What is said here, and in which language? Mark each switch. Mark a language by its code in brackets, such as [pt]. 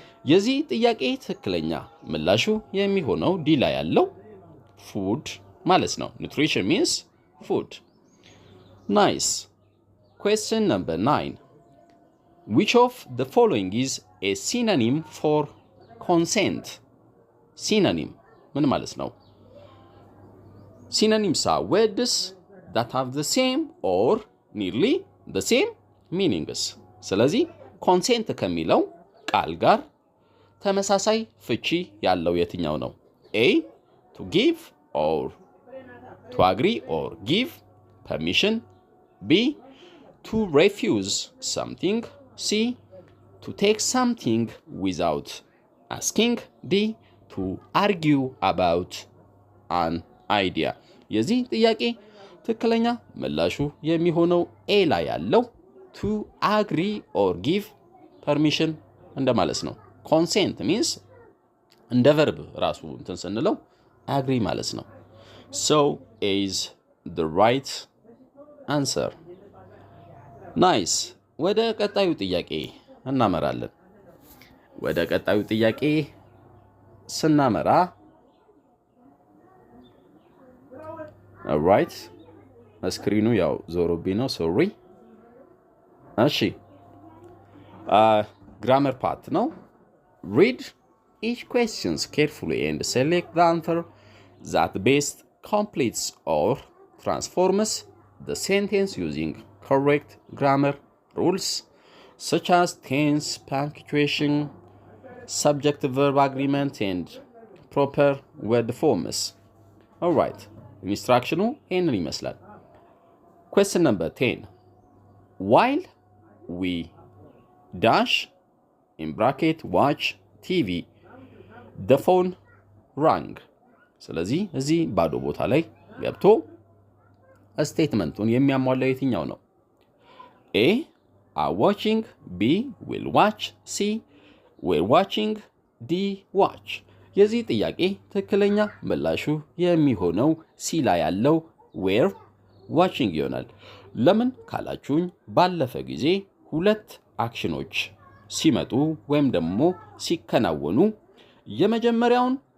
[am] የዚህ ጥያቄ ትክክለኛ ምላሹ የሚሆነው ዲ ላይ ያለው food ማለት ነው። [en] nutrition means food. nice. question number 9. which of the following is a synonym for consent? [am] synonym ምን ማለት ነው? [en] synonyms are words that have the same or nearly the same meanings. [am] ስለዚህ consent ከሚለው ቃል ጋር ተመሳሳይ ፍቺ ያለው የትኛው ነው? [en] A. to give or to agree or give. permission. B. To refuse something. C. To take something without asking. D. To argue about an idea. [am] የዚህ ጥያቄ ትክክለኛ ምላሹ የሚሆነው ኤ ላይ ያለው [en] to agree or give permission [am] እንደማለት ነው። consent means እንደ verb ራሱ እንትን ስንለው agree ማለት ነው። [en] So A is the right answer. Nice. [am] ወደ ቀጣዩ ጥያቄ እናመራለን። ወደ ቀጣዩ ጥያቄ ስናመራ [en] alright [am] ስክሪኑ ያው ዞሮብኝ ነው [en] sorry። [am] እሺ [en] grammar part ነው። Read each questions carefully and select the answer that best completes or transforms the sentence using correct grammar rules such as tense, punctuation, subject-verb agreement, and proper word forms. Alright, instructional [am] ይህንን ይመስላል። [en] Question number 10. While we dash in bracket watch TV, the phone rang. [am] ስለዚህ እዚህ ባዶ ቦታ ላይ ገብቶ ስቴትመንቱን የሚያሟላው የትኛው ነው? [en] A. Are watching. B. Will watch. C. We're watching. D. Watch. [am] የዚህ ጥያቄ ትክክለኛ ምላሹ የሚሆነው C ላይ ያለው [en] were watching [am] ይሆናል። ለምን ካላችሁኝ ባለፈ ጊዜ ሁለት አክሽኖች ሲመጡ ወይም ደግሞ ሲከናወኑ የመጀመሪያውን